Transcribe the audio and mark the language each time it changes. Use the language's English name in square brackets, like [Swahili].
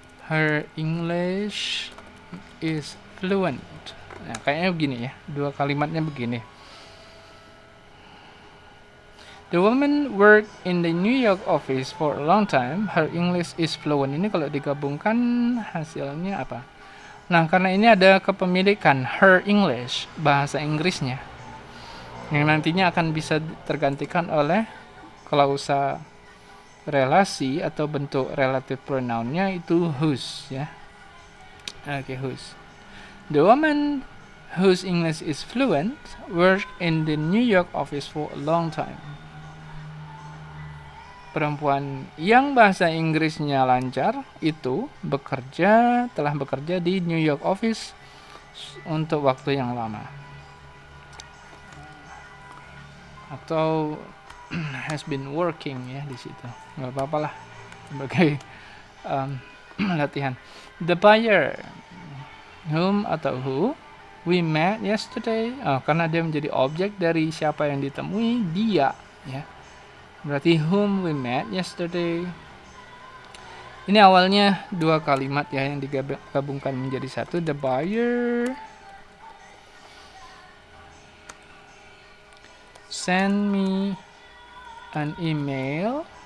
[English] Her English is fluent. [Indonesian] Nah, kayaknya begini ya, dua kalimatnya begini. [English] The woman worked in the New York office for a long time. Her English is fluent. [Indonesian] Ini kalau digabungkan hasilnya apa? Nah, karena ini ada kepemilikan her English, bahasa Inggrisnya, yang nantinya akan bisa tergantikan oleh klausa relasi atau bentuk relative pronounnya itu whose ya. Oke, whose. [English] The woman whose English is fluent worked in the New York office for a long time. [Indonesian] Perempuan yang bahasa Inggrisnya lancar itu telah bekerja di New York office untuk waktu yang lama. Atau [English] has been working [Indonesian] ya di situ. Nggak apa-apa lah sebagai latihan. [English] The buyer whom atau who we met yesterday. [Indonesian] Karena dia menjadi objek dari siapa yang ditemui, dia ya. Berarti [English] whom we met yesterday. [Indonesian] Ini awalnya dua kalimat ya yang digabungkan menjadi satu. [English] The buyer send me an email.